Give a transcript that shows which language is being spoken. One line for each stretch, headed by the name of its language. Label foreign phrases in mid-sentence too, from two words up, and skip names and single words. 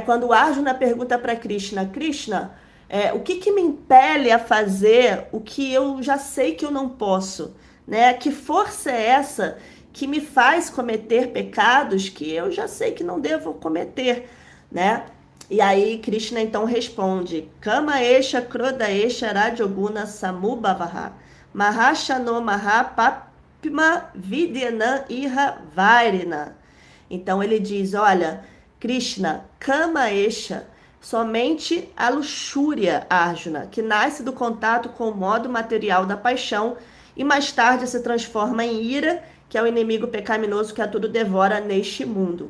Portuguese: Quando Arjuna pergunta para Krishna, Krishna, o que me impele a fazer o que eu já sei que eu não posso, né? Que força é essa que me faz cometer pecados que eu já sei que não devo cometer, né? E aí Krishna então responde:
Sanskrit: Kama esha kroda esha rajoguna samubhavaha mahashano mahapapma vidyanam iha vairina.
Portuguese: Então ele diz: olha,
Sanskrit: Krishna, Kama esha,
Portuguese: somente a luxúria, Arjuna, que nasce do contato com o modo material da paixão e mais tarde se transforma em ira, que é o inimigo pecaminoso que a tudo devora neste mundo.